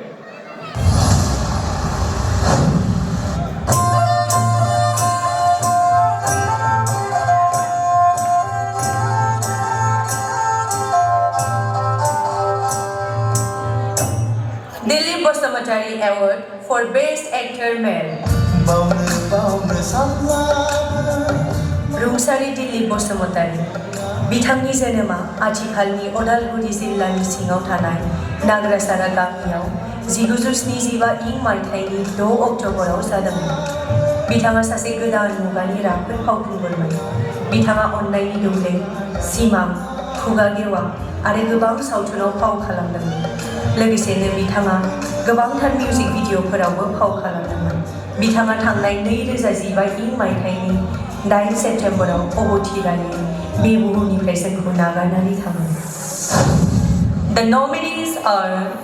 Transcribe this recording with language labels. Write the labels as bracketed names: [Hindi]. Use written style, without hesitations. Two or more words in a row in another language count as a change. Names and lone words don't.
[English] Dilip Basumutari Award for Best Actor Male. [Bodo] रुंसारि दिलीप बसुमतारी बिथांनि जोनोमा आथिखालनि अदालगुरि जिल्लानि सिङाव थानाय नागरासारा गामियाव 1975 इं मायथाइनि 6 अक्ट'बराव जादोंमोन। बिथाङा सासे गोदान मुगानि राफोद फावखुंगुरमोन। बिथाङा अन्नायनि दौलें, सिमां, खुगा गेवा आरो गोबां सावथुनाव फाव खालामदोंमोन। लोगोसेनो बिथाङा गोबांथार मिउजिक भिडिअफोरावबो फाव खालामदोंमोन। बिथाङा थांनाय 2015 इं मायथाइनि 8 सेप्टेम्बराव अबथिरायै बे बुहुमनिफ्राय जोंखौ नागारनानै थाङो। [English] The nominees are